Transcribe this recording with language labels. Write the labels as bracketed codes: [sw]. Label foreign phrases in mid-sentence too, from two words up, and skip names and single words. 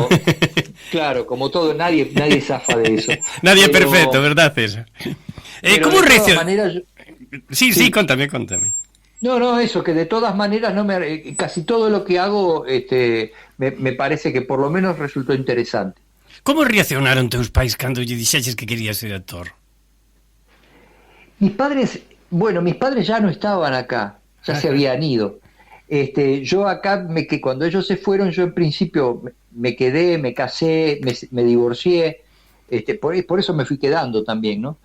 [es] Claro, como todo, nadie zafa de eso. Nadie es perfecto, ¿verdad, César? ¿Cómo reacciona? Sí, contame. No, eso, que de todas maneras casi todo lo que hago me parece que por lo menos resultó interesante. [gl] Como reaccionaron teus pais cando lle dixeches que querías ser actor? [es] Mis padres ya no estaban acá, ya se habían ido. Yo acá, cuando ellos se fueron, yo en principio me quedé, me casé, me divorcié, por eso me fui quedando también, ¿no?